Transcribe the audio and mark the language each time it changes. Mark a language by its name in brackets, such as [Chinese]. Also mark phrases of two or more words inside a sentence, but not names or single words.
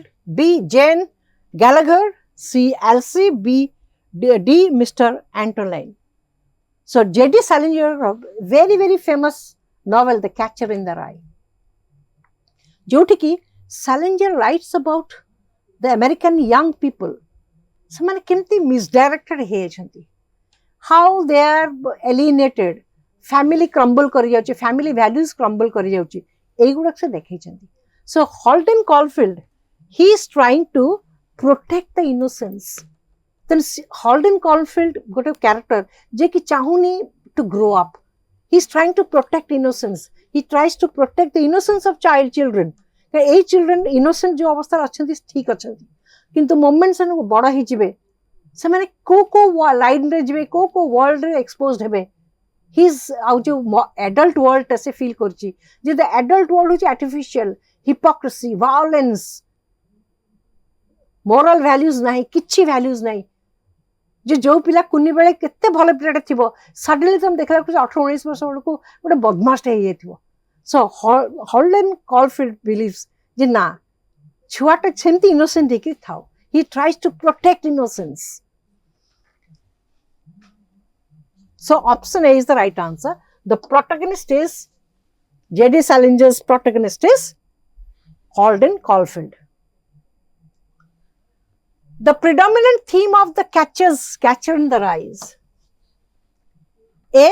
[English] B, Jane Gallagher. C, Elsie. B, D, Mr. Antolin. So J.D. Salinger, very, very famous novel, The Catcher in the Rye. Jyoti Salinger writes about the American young people. [Odia] ସେମାନେ କେମିତି misdirected ହେଇଯାଇଛନ୍ତି, [English] how they are alienated, family crumble [Odia] କରି ଯାଉଛି, [English] family values crumble [Odia] କରି ଯାଉଛି, ଏଇଗୁଡାକ ସେ ଦେଖେଇଛନ୍ତି. [English] So Holden Caulfield, he is trying to protect the innocence. Then Holden Caulfield ଗୋଟେ character [Odia] ଯେ କି ଚାହୁଁନି [English] to grow up. He is trying to protect innocence. He tries to protect the innocence of children. [Odia] এই [English] children innocent [Odia] ଯୋଉ ଅବସ୍ଥାରେ ଅଛନ୍ତି ଠିକ ଅଛନ୍ତି, କିନ୍ତୁ ମୋମେଣ୍ଟ ସେମାନଙ୍କୁ ବଡ ହେଇଯିବେ, ସେମାନେ କୋଉ ଲାଇନରେ ଯିବେ, କୋଉ [English] worldre exposed [Odia] ହେବେ. ହିଜ୍ ଆଉ ଯୋଉ [English] adult worldta [Odia] ସେ ଫିଲ୍ କରୁଛି ଯେ [English] the adult world [Odia] ହଉଛି [English] artificial, hypocrisy, violence, moral values [Odia] ନାହିଁ, କିଛି ଭ୍ୟାଲ୍ୟୁଜ ନାହିଁ. ଯେ ଯୋଉ ପିଲା କୁନି ବେଳେ କେତେ ଭଲ ପିଲାଟା ଥିବ, ସଡନଲି ତମେ ଦେଖିଲା ବେଳକୁ 18-19 ବର୍ଷ ବେଳକୁ ଗୋଟେ ବଦମାସଟା ହେଇଯାଇଥିବ. [English] So Holden Caulfield believes [Odia] ଯେ ନା ଛୁଆଟା ସେମିତି innocent ହେଇକି ଥାଉ. [English] He tries to protect innocence. So option A is the right answer. The protagonist is J.D. Salinger's protagonist is Holden Caulfield. The predominant theme of The Catcher in the Rye is A.